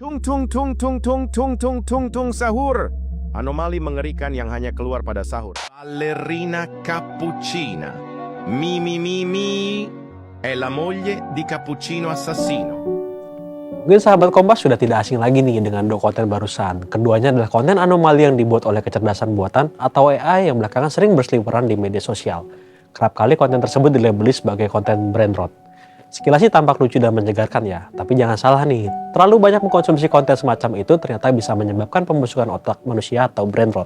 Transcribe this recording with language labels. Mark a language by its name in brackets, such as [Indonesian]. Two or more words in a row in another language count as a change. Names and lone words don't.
[Indonesian] Tung tung tung tung tung tung tung tung tung sahur. Anomali mengerikan yang hanya keluar pada sahur. [Italian] Ballerina cappuccina. Mi mi mi mi. È la moglie di cappuccino assassino. [Indonesian] Mungkin sahabat Kompas sudah tidak asing lagi nih dengan dua konten barusan. Keduanya adalah konten anomali yang dibuat oleh kecerdasan buatan atau AI yang belakangan sering berseliweran di media sosial. Kerap kali konten tersebut dilabeli sebagai konten [English] brain rot. [Indonesian] Sekilas sih tampak lucu dan menyegarkan ya, tapi jangan salah nih, terlalu banyak mengkonsumsi konten semacam itu ternyata bisa menyebabkan pembusukan otak manusia atau [English] brain rot.